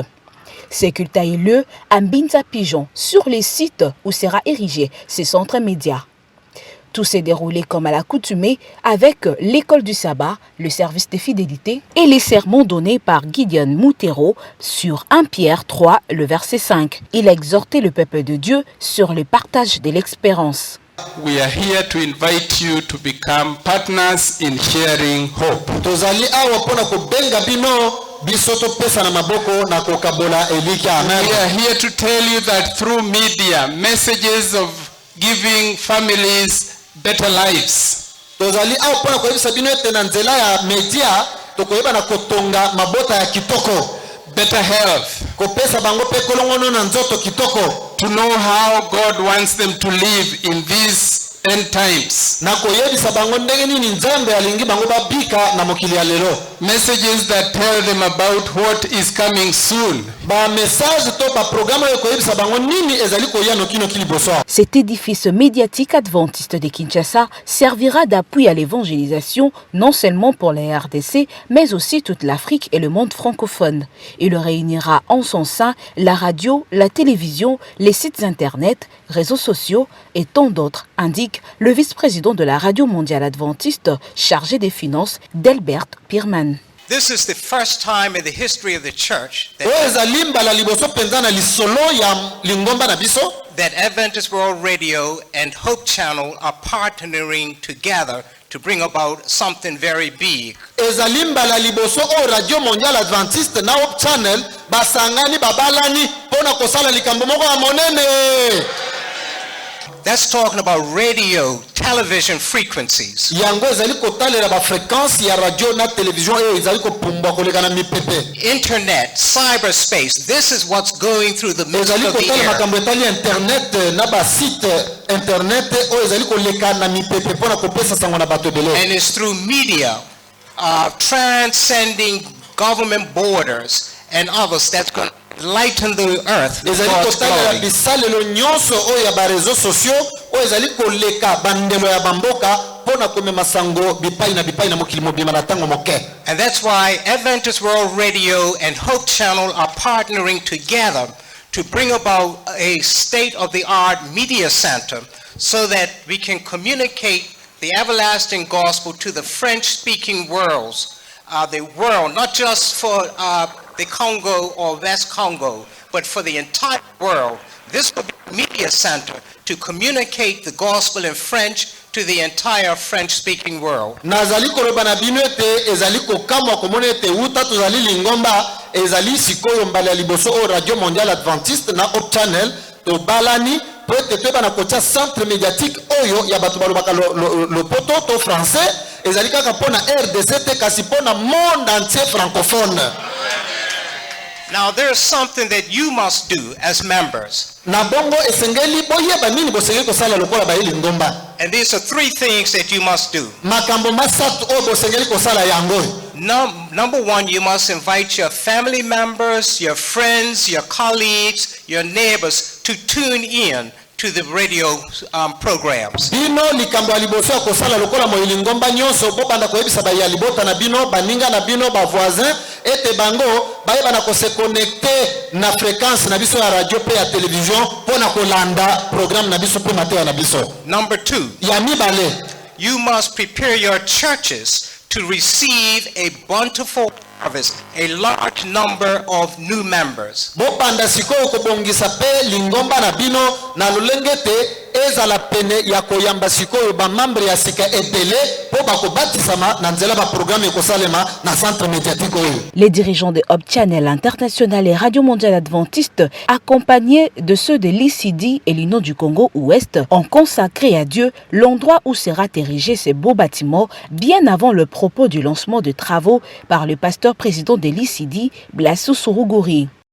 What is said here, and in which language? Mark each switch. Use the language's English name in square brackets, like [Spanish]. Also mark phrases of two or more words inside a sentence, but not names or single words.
[French] Ces cultes a eu lieu à Mbinza Pigeon, sur les sites où sera érigé ces centres médias. Tout s'est déroulé comme à l'accoutumée avec l'école du sabbat, le service de fidélité et les sermons donnés par Gideon Moutero sur 1 Pierre 3, le verset 5. Il a exhorté le peuple de Dieu sur le partage de l'expérience. [English] We are here to invite you to become partners in sharing hope. [Lingala] Tozali awa pona kobenga bino bisoto pesa na maboko na kokabola elika. [English] We are here to tell you that through media, messages of giving families better lives. [Lingala] Tozali awa pona koyebisa bino ete na nzela ya media tokoyeba na kotonga mabota ya kitoko. [English] Better health. [Lingala] Kopesa bango pe kolongono na nzoto kitoko. [English] To know how God wants them to live in these end times. [Lingala] Na koyebisa bango ndenge nini nzambe alingi bango babika na mokili ya lelo. [English] Messages that tell them about what is coming soon. [Lingala] Ba message to ba programme yo koyebisa bango nini ezali koya nokino kiliboso. [French] Cet édifice médiatique adventiste de Kinshasa servira d'appui à l'évangélisation non seulement pour la RDC, mais aussi toute l'Afrique et le monde francophone. Il réunira en son sein la radio, la télévision, les sites internet, réseaux sociaux et tant d'autres, indique le vice-président de la Radio Mondiale Adventiste chargé des finances, Delbert Pierman. [English] This is the first time in the history of the church that Adventist World Radio and Hope Channel are partnering together to bring about something very big. [Lingala] Radio Mondiale Adventiste na Hope Channel basangani babalani pona kosala likambo moko ya monene. [English] That's talking about radio, television frequencies. [Lingala] Yango ezali kotalela ba fréquence ya radio na télévision e ezali kopumba koleka na mipepe. [English] Internet, cyberspace, this is what's going through the midst of the [Lingala] ezali [English] air. [Lingala] makambo etali internet na ba [French] site internet [Lingala] o ezali koleka na mipepe pona kopesa sango na bato ebele. [English] And it's through media, transcending government borders and others that's going to lighten the earth with God's glory. [Lingala] Bisalelo nyonso o ya ba [French] réseaux sociaux [Lingala] o ezali koleka bandelo ya bamboka pona komema sango bipai na mokili mobima na tango moke. [English] And that's why Adventist World Radio and Hope Channel are partnering together to bring about a state-of-the-art media center so that we can communicate the everlasting gospel to the French-speaking worlds, the world, not just for the Congo or West Congo, but for the entire world. This will be a media center to communicate the gospel in French to the entire French-speaking world. [Lingala] Nazali koloba na bino ete ezali kokamwa komona ete uta tozali lingomba ezali sikoyo mbala liboso o Radio Mondiale Adventiste na Hope Channel to balani po ete toyeba na kotia [French] centre médiatique [Lingala] oyo ya bato balobaka lopoto to français ezali kaka mpona RDC te kasi mpona [French] monde entier francophone. [English] Now there's something that you must do as members. [Lingala] Na bongo esengeli boyeba nini bosengeli kosala lokola bayeli ngomba. [English] And these are three things that you must do. [Lingala] Makambo masatu o bosengeli kosala yango. [English] Number one, you must invite your family members, your friends, your colleagues, your neighbors to tune in to the radio programs. [Lingala] Bino likambo aliboso ya kosala lokola moyeli ngomba nyonso po banda koyebisa ba ya libota na bino baninga na bino ba voisin ete bango bayeba na kose connecter na fréquence na biso ya radio pe ya télévision pona kolanda programme na biso pe mateya na biso. [English] Number two, [Lingala] ya mibale, [English] you must prepare your churches to receive a bountiful harvest, a large number of new members. [Lingala] Bopanda sikoyo kobongisa pe lingomba na bino na lolengete ezala pene ya koyamba sikoyo ba membre ya sika ebele po bakobatisama na nzela ba programme ekosalema na [French] centre médiatique [Lingala] oyo. [French] Les dirigeants de Hope Channel International et Radio Mondiale Adventiste, accompagnés de ceux de l'ICD et l'Union du Congo Ouest, ont consacré à Dieu l'endroit où sera érigé ces beaux bâtiments bien avant le propos du lancement de travaux par le pasteur président de l'ICD, Blassou Sourougouri.